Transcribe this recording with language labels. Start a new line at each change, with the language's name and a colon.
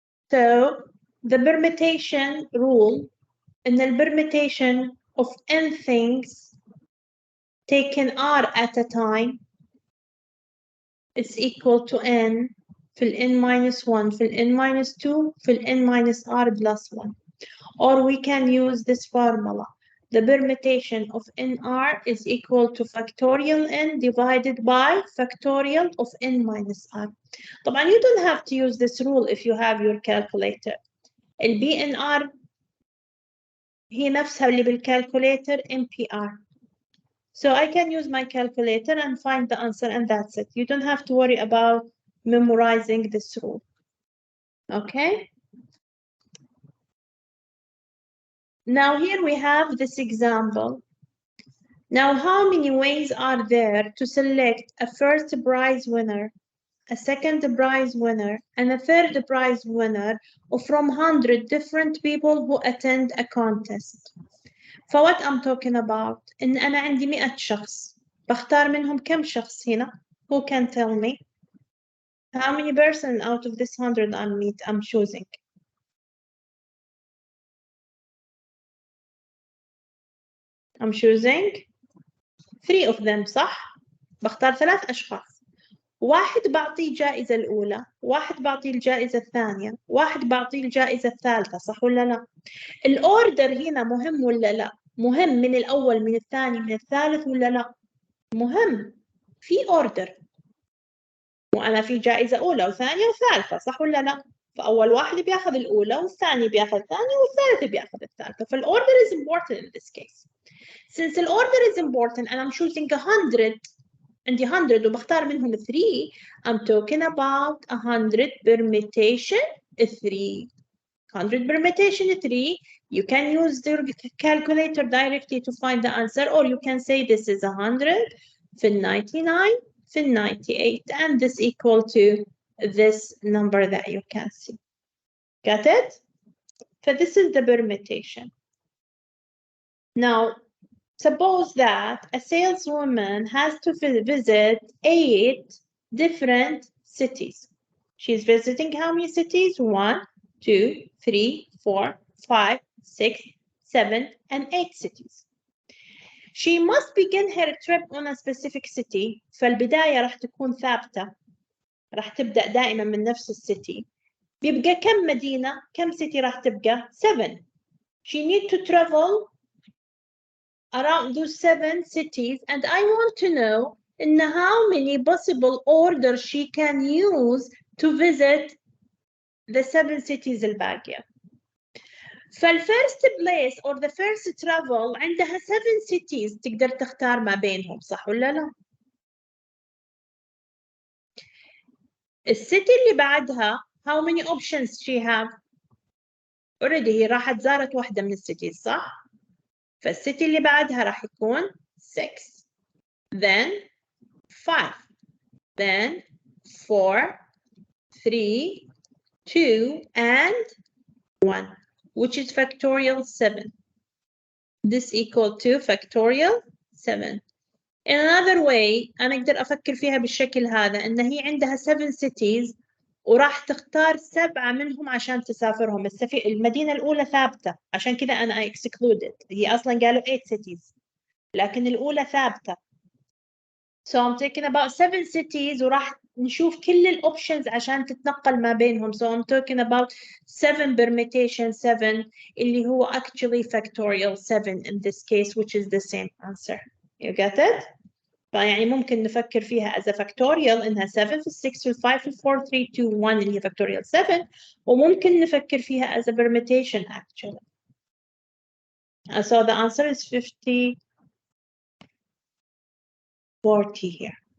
English: So the permutation rule in the permutation of n things taken r at a time is equal to n في n minus 1 في n minus 2 في n minus r plus 1. Or we can use this formula. The permutation of nr is equal to factorial n divided by factorial of n minus r. طبعا you don't have to use this rule if you have your calculator.
Arabic: ال BNR هي نفسها اللي بالcalculator MPR.
English: So I can use my calculator and find the answer and that's it. You don't have to worry about memorizing this rule. Okay? Now here we have this example. Now how many ways are there to select a first prize winner a second prize winner, and a third prize winner from 100 different people who attend a contest.
Arabic: فوات
English: I'm talking about
Arabic: إن أنا عندي 100 شخص بختار منهم كم شخص هنا؟
English: Who can tell me? How many person out of this 100 I'm choosing? I'm choosing 3 of them صح؟
Arabic: بختار 3 أشخاص. واحد بعطيه الجائزة الأولى، واحد بعطيه الجائزة الثانية، واحد بعطيه الجائزة الثالثة، صح ولا لا؟ الأوردر هنا مهم ولا لا؟ مهم من الأول من الثاني من الثالث ولا لا؟ مهم. في أوردر. وأنا في جائزة أولى وثانية وثالثة، صح ولا لا؟ فأول واحد بياخذ الأولى والثاني بياخذ الثانية والثالث بياخذ الثالثة.
English: فالأوردر is important in this case. Since the order is important and I'm choosing 100
Arabic: عندي 100 وبختار منهم 3
English: I'm talking about 100 permutation 3 100 permutation 3 you can use the calculator directly to find the answer or you can say this is 100 في 99 في 98 and this equal to this number that you can see. Got it? So this is the permutation. Now suppose that a saleswoman has to visit 8 different cities. She's visiting how many cities? 1, 2, 3, 4, 5, 6, 7, and 8 cities. She must begin her trip on a specific city.
Arabic: فالبداية راح تكون ثابتة. راح تبدأ دائما من نفس السيتي. بيبقى كم مدينة؟ كم city راح تبقى؟ 7.
English: She need to travel around those 7 cities and I want to know in how many possible orders she can use to visit the 7 cities الباقية.
Arabic: فالفيرست
English: place or the first travel
Arabic: عندها 7 cities تقدر تختار ما بينهم صح ولا لا؟ السيتي اللي بعدها
English: how many options she have؟
Arabic: already هي راحت زارت واحدة من السيتيز صح؟ فالسيتي اللي بعدها راح يكون 6
English: then 5 then 4 3 2 and 1 which is factorial 7 this equal to factorial 7 in another way
Arabic: أنا أقدر أفكر فيها بالشكل هذا إن هي عندها 7 cities وراح تختار 7 منهم عشان تسافرهم المدينة الأولى ثابتة عشان كذا أنا excluded هي أصلا قالوا 8 cities لكن الأولى ثابتة
English: So I'm talking about 7 cities
Arabic: وراح نشوف كل الأوبشنز عشان تتنقل ما بينهم.
English: So I'm talking about 7 permutation 7 اللي هو actually factorial 7 in this case which is the same answer. You get it?
Arabic: فيعني ممكن نفكر فيها as a factorial إنها 7 في 6 في 5 في 4 3 2 1 اللي هي factorial 7 وممكن نفكر فيها
English: as a permutation actually. So the answer is 50 40 here.